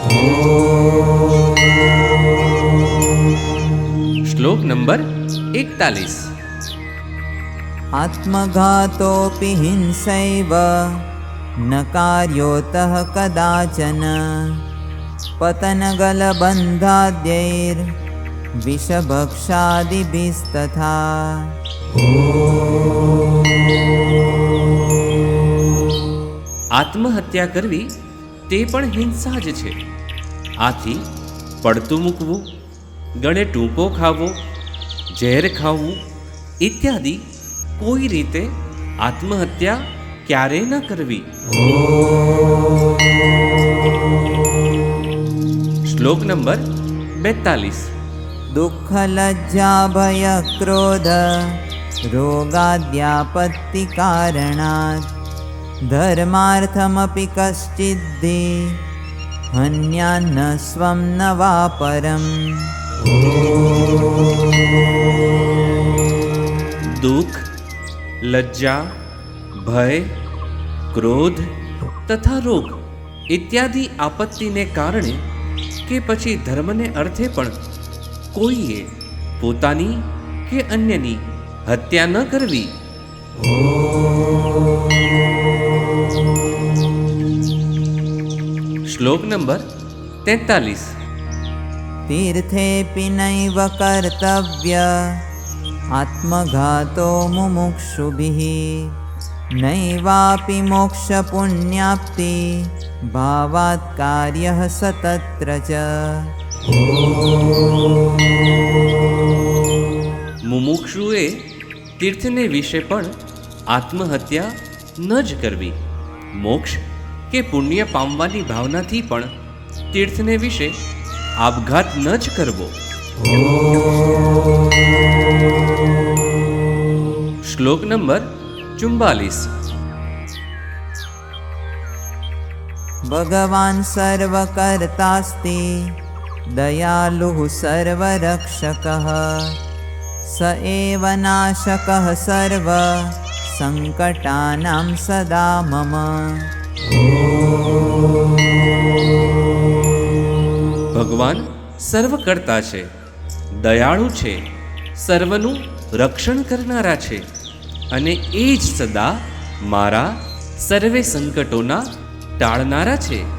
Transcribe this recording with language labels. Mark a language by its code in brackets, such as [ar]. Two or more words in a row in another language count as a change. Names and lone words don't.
[gu] શ્લોક નંબર 41। [sa] आत्मघातोऽपि हिंसैव न कार्योतः कदाचन पतनगलबन्धाद्यैर्विषभक्षादिभिस्तथा। [gu] આત્મહત્યા કરવી તે પણ હિંસા જ છે. આથી પડતું મૂકવું, ગળે ટૂંપો ખાવો, ઝેર ખાવું ઇત્યાદિ કોઈ રીતે આત્મહત્યા ક્યારેય ન કરવી. શ્લોક નંબર 42। [sa] दुःखलज्जा भयक्रोध रोगाद्यापत्तिकारणात् धर्मार्थमपि कश्चिद्धि हन्यान्न स्वं न वा परम्। [gu] દુખ, લજ્જા, ભય, ક્રોધ તથા રોગ ઇત્યાદિ આપત્તિને કારણે કે પછી ધર્મને અર્થે પણ કોઈએ પોતાની કે અન્યની હત્યા ન કરવી. શ્લોક નંબર 43। [sa] तीर्थेऽपि नैव कर्तव्य आत्मघातो मुमुक्षुभिः नैवापि मोक्षपुण्याप्ति भावात् कार्यः स तत्र च। [gu] મુમુક્ષુએ તીર્થને વિશે પણ આત્મહત્યા ન જ કરવી. મોક્ષ કે પુણ્ય પામવાની ભાવનાથી પણ તીર્થને વિશે આપઘાત ન જ કરવો. શ્લોક નંબર 44। [sa] भगवान् सर्वकर्तास्ति दयालुः सर्वरक्षकः स एव नाशकः सर्व संकटानां सदा मम। [gu] ભગવાન સર્વકર્તા છે, દયાળુ છે, સર્વનું રક્ષણ કરનારા છે અને એ જ સદા મારા સર્વે સંકટોના ટાળનારા છે.